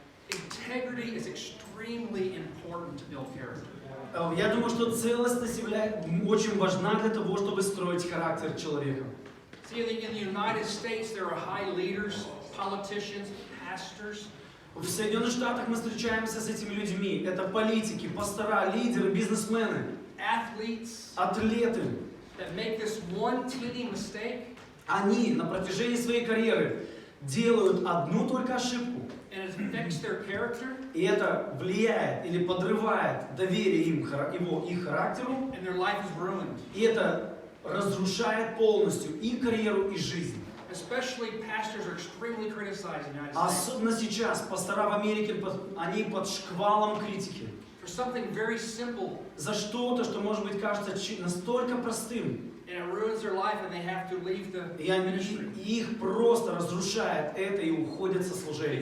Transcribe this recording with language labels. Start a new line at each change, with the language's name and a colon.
English: Integrity is extremely important to build character.
Russian: Я думаю, что целостность очень важна для того, чтобы строить характер человека.
English: See, in the United States, there are high leaders, politicians, pastors.
Russian: В Соединенных Штатах мы встречаемся с этими людьми. Это политики, пастора, лидеры, бизнесмены,
English: Athletes
Russian: атлеты.
English: that make this one teeny mistake,
Russian: Они на протяжении своей карьеры делают одну только ошибку.
English: and it affects their character,
Russian: И это влияет или подрывает доверие их характеру.
English: and their life is ruined.
Russian: И это разрушает полностью и карьеру, и жизнь.
English: Especially pastors are extremely criticized in the United States
Russian: Особенно сейчас пастора в Америке, они под шквалом критики.
English: for something very simple,
Russian: За что-то, что может быть кажется настолько простым.
English: and it ruins their life, and they have to leave the
Russian: И
English: ministry
Russian: их просто разрушает это и уходят со служения.